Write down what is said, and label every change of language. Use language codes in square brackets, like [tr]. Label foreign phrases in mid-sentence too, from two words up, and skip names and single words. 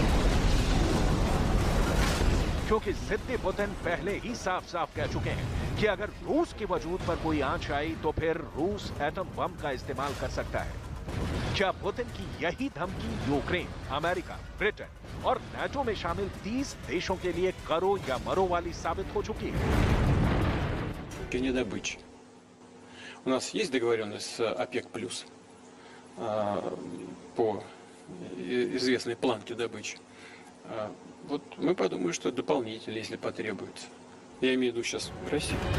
[hi] क्योंकि जिद्दी पुतिन पहले ही साफ साफ कह चुके हैं कि अगर रूस के वजूद पर कोई आंच आई तो फिर रूस एटम बम का इस्तेमाल कर सकता है। क्या पुतिन की यही धमकी यूक्रेन, अमेरिका, ब्रिटेन और नाटो में शामिल 30 देशों के लिए करो या मरो वाली साबित हो चुकी है? [ru] Нефтедобычи. У нас есть договоренность с ОПЕК+, по известной планке добычи. Вот мы подумаем, что дополнительно, если потребуется. Я имею в виду сейчас Россию.